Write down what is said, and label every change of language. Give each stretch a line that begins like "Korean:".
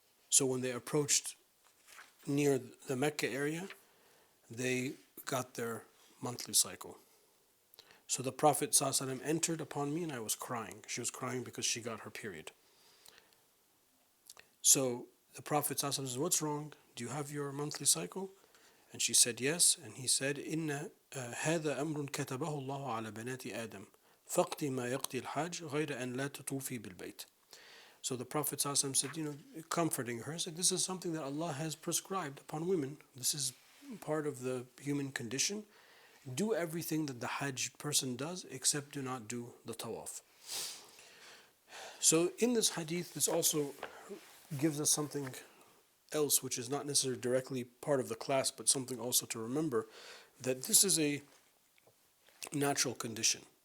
English: So when they approached near the Mecca area, they got their monthly cycle. So the Prophet ﷺ entered upon me and I was crying. She was crying because she got her period. So the Prophet ﷺ says, "What's wrong? Do you have your monthly cycle?" And she said, "Yes." And he said,
Arabic: "Inna هذا أمر كتبه الله على بنات آدم فقط ما يقضي الحاج غير أن لا تطوفي بالبيت."
English: So the Prophet ﷺ said, comforting her, said, "This is something that Allah has prescribed upon women. This is part of the human condition. Do everything that the Hajj person does, except do not do the tawaf." So in this hadith, this also gives us something else, which is not necessarily directly part of the class, but something also to remember, that this is a natural condition.